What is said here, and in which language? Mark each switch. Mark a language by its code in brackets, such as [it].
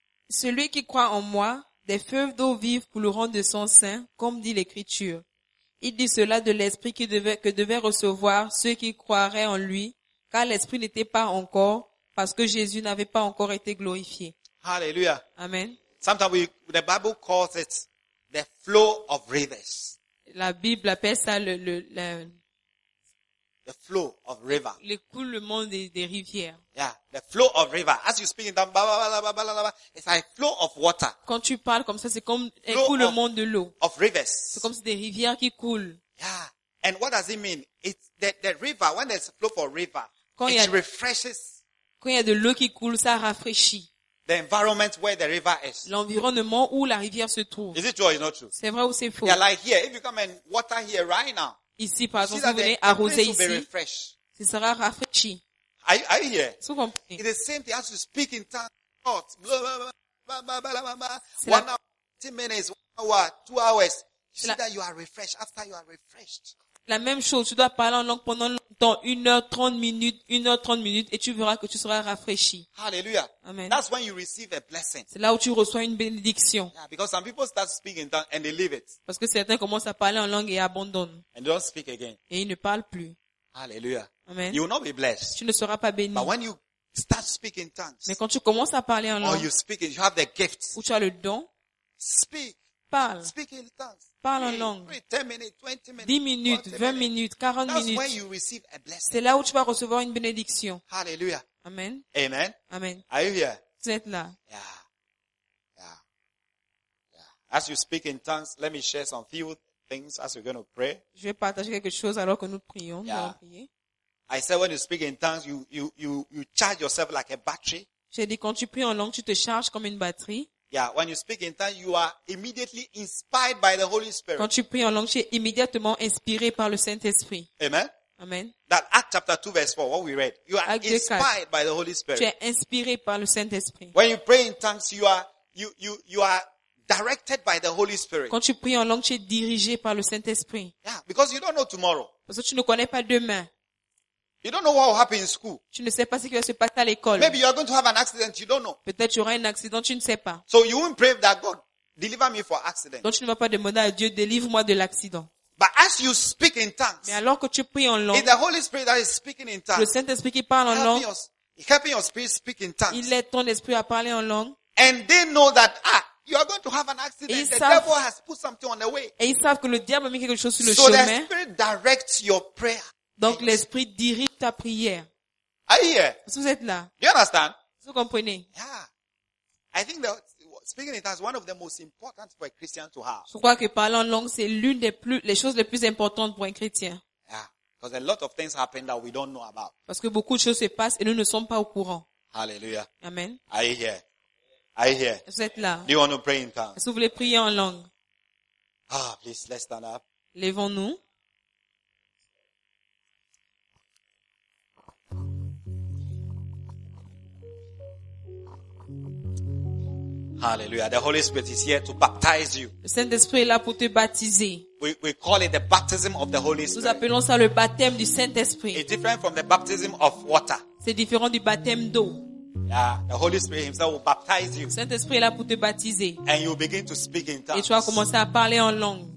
[fr] Celui qui croit en moi, des fleuves d'eau vive couleront de son sein, comme dit l'Écriture. Il dit cela de l'Esprit que devaient recevoir ceux qui croiraient en lui, car l'Esprit n'était pas encore, parce que Jésus n'avait pas encore été glorifié. [en] Hallelujah. Amen. Sometimes the Bible calls it the flow of rivers. [fr] La Bible appelle ça le [en] the flow of river. [fr] Le coulement des rivières. [en] Yeah, the flow of river. As you speak in that, blah, blah, blah, blah, blah, it's like a flow of water. [fr] Quand tu parles comme ça, c'est comme un coulement de l'eau. [en] Of rivers. [fr] C'est comme si des rivières qui coulent. [en] Yeah. And what does it mean? It's the river, when there's a flow for river, [fr] quand [en] it refreshes. [fr] Quand il y a de l'eau qui coule, ça rafraîchit. [en] The environment where the river is. [fr] L'environnement où la rivière se trouve. [en] Is it true or is it not true? [fr] C'est vrai ou c'est faux? [en] Yeah, like here, if you come and water here right now. [fr] Ici, par exemple, vous venez arroser ici. [en] The place will be refreshed. [fr] Ce sera rafraîchi. [en] Are you here? [fr] Vous comprenez? [en] It's the same thing as you speak in tongues. Blah, blah, blah, blah, blah, blah. 1 hour, 10 minutes, 1 hour, 2 hours. You see that you are refreshed. After you are refreshed. [fr] La même chose, tu dois parler en langue pendant longtemps, 1 heure 30 minutes, et tu verras que tu seras rafraîchi. [en] Hallelujah. Amen. That's when you receive a blessing. [fr] C'est là où tu reçois une bénédiction. [en] Yeah, because some people start speaking tongues and they leave it. [fr] Parce que certains commencent à parler en langue et abandonnent. [en] And they don't speak again. [fr] Et ils ne parlent plus. [en] Hallelujah. Amen. You will not be blessed. [fr] Tu ne seras pas béni. [en] But when you start speaking tongues, [fr] mais quand tu commences à parler en langue, [en] or you speak, you have the gift, [fr] ou tu as le don, [en] speak. [fr] Parle. [en] Speak in tongues. [fr] Parle en langue. 10 minutes, 20 minutes, 40 minutes. [en] That's when you receive a blessing. [fr] C'est là où tu vas recevoir une bénédiction. [en] Hallelujah. Amen. Amen. Amen. Are you here? [fr] Vous êtes là. [en] Yeah. Yeah. Yeah. As you speak in tongues, let me share some few things as we're going to pray. [fr] Je vais partager quelque chose alors que nous prions. [en] Yeah. [fr] Nous prier. [en] I said when you speak in tongues, you charge yourself like a battery. [fr] J'ai dit quand tu pries en langue, tu te charges comme une batterie. [en] Yeah, when you speak in tongues, you are immediately inspired by the Holy Spirit. Quand tu pries en langue, tu es immédiatement inspiré par le Saint-Esprit. Amen. Amen. That Acts chapter 2 verse 4, what we read. You are [fr] Acte [en] inspired 4. By the Holy Spirit. [fr] Tu es inspiré par le Saint-Esprit. [en] When you pray in tongues, you are directed by the Holy Spirit. [fr] Quand tu pries en langue, tu es dirigé par le Saint-Esprit. [en] Yeah, because you don't know tomorrow. [fr] Parce que tu ne connais pas demain. [en] You don't know what will happen in school. [fr] Tu ne sais pas ce qui va se passer à l'école. [en] Maybe you are going to have an accident, you don't know. [fr] Peut-être tu auras un accident, tu ne sais pas. [en] So you won't pray that God deliver me from accident. [fr] Donc tu ne vas pas demander à Dieu délivre-moi de l'accident. [en] But as you speak in tongues, [fr] mais alors que tu pries en langue, [en] the Holy Spirit that is speaking in tongues, [fr] le Saint-Esprit qui parle en langue, [en] helping your spirit speak in tongues, [fr] il aide ton esprit à parler en langue. [en] And they know that you are going to have an accident. The devil has put something on the way. [fr] Et ils savent que le diable a mis quelque chose sur le [en] so [fr] chemin. [en] So the Spirit directs your prayer. [fr] Donc l'esprit dirige ta prière. [en] Are you here? [fr] Est-ce que vous êtes là? [en] You understand? [fr] Vous comprenez? [en] Yeah. I think that speaking in tongues is one of the most important for a Christian to have. [fr] Je crois que parler en langue c'est l'une des plus les choses les plus importantes pour un chrétien. [en] Yeah. Because a lot of things happen that we don't know about. [fr] Parce que beaucoup de choses se passent et nous ne sommes pas au courant. [en] Hallelujah. Amen. Are you here? Are you here? [fr] Vous êtes là? [en] Do you want to pray in tongues? [fr] Est-ce que vous voulez prier en langue? [en] Ah, please, let's stand up. [fr] Levons-nous. [en] Hallelujah. The Holy Spirit is here to baptize you. [fr] Le Saint-Esprit est là pour te baptiser. [en] We call it the baptism of the Holy Spirit. [fr] Nous appelons ça le baptême du Saint-Esprit. [en] It's different from the baptism of water. [fr] C'est différent du baptême d'eau. [en] Yeah, the Holy Spirit himself will baptize you. [fr] Le Saint-Esprit est là pour te baptiser. [en] And you begin to speak in tongues. [fr] Et tu vas commencer à parler en langue.